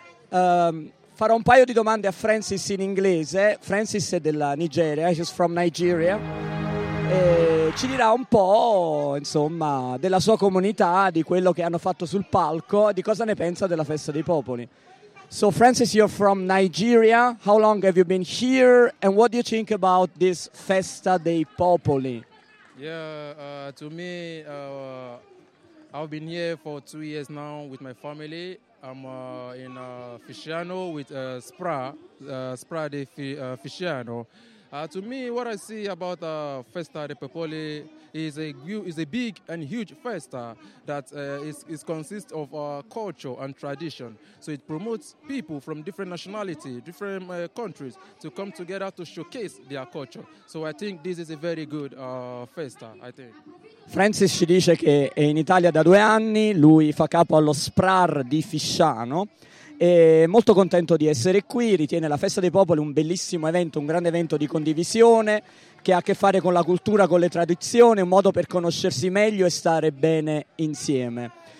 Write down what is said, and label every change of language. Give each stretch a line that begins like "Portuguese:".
English: I'm fine.
Italian: farò un paio di domande a Francis in inglese. Francis è della Nigeria,
English: he's from Nigeria.
Italian: E ci dirà un po', insomma, della sua comunità, di quello che hanno fatto sul palco, di cosa ne pensa della Festa dei Popoli.
English: So Francis, you're from Nigeria. How long have you been here and what do you think about this Festa dei Popoli? Yeah, to me, I've been here for 2 years now with my family. I'm in Fisciano with Spra di Fisciano. To me, what I see about Festa dei Popoli is a big and huge festa that is consists of culture and tradition. So it promotes people from different nationalities, different countries to come together to showcase their culture. So I think this is a very good festa, I think.
Italian: Francis ci dice che è in Italia da 2 anni, lui fa capo allo SPRAR di Fisciano. È molto contento di essere qui, ritiene la Festa dei Popoli un bellissimo evento, un grande evento di condivisione che ha a che fare con la cultura, con le tradizioni, un modo per conoscersi meglio e stare bene insieme.